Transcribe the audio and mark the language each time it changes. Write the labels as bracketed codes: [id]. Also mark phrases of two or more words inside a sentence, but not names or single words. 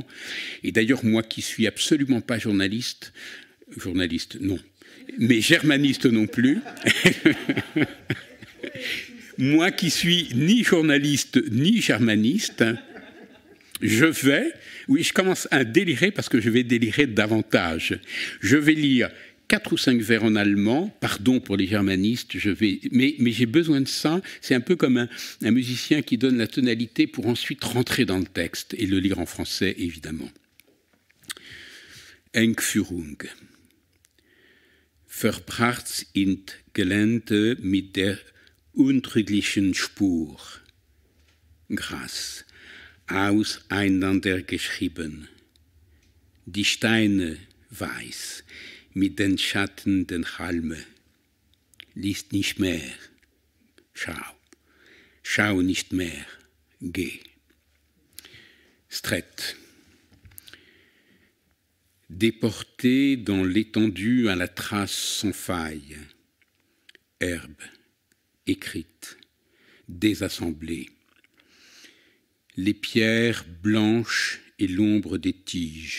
[fr] Et d'ailleurs, moi qui suis absolument pas journaliste non, mais germaniste non plus, moi qui suis ni journaliste ni germaniste, je commence à délirer parce que je vais délirer davantage. Je vais lire 4 ou 5 vers en allemand, pardon pour les germanistes, mais j'ai besoin de ça. C'est un peu comme un musicien qui donne la tonalité pour ensuite rentrer dans le texte et le lire en français, évidemment. [de] Engführung. Verbracht in Gelände mit der untrüglichen Spur. Gras, auseinandergeschrieben. Die Steine weiß, mit den Schatten den Halme. Liest nicht mehr. Schau nicht mehr. Geh. Stret. [fr] Déporté dans l'étendue à la trace sans faille. Herbe. Écrite. Désassemblée. Les pierres blanches et l'ombre des tiges.